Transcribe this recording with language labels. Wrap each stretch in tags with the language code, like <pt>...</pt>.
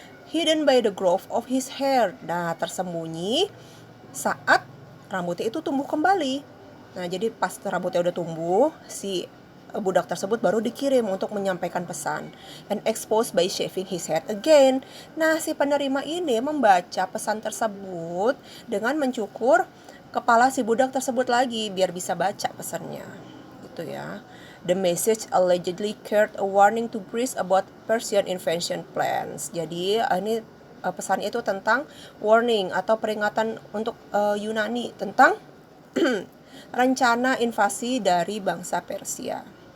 <en>Hidden by the growth of his hair.</en> <id>Nah, tersembunyi saat rambutnya itu tumbuh kembali. Nah, jadi pas rambutnya udah tumbuh, si budak tersebut baru dikirim untuk menyampaikan pesan.</id> <en>And exposed by shaving his head again.</en> <id>Nah, si penerima ini membaca pesan tersebut dengan mencukur kepala si budak tersebut lagi biar bisa baca pesannya. Gitu ya.</id> <en>The message allegedly carried a warning to Greece about Persian invasion plans.</en> <id>Jadi ini pesan itu tentang warning atau peringatan untuk Yunani tentang rencana invasi dari bangsa Persia.</id>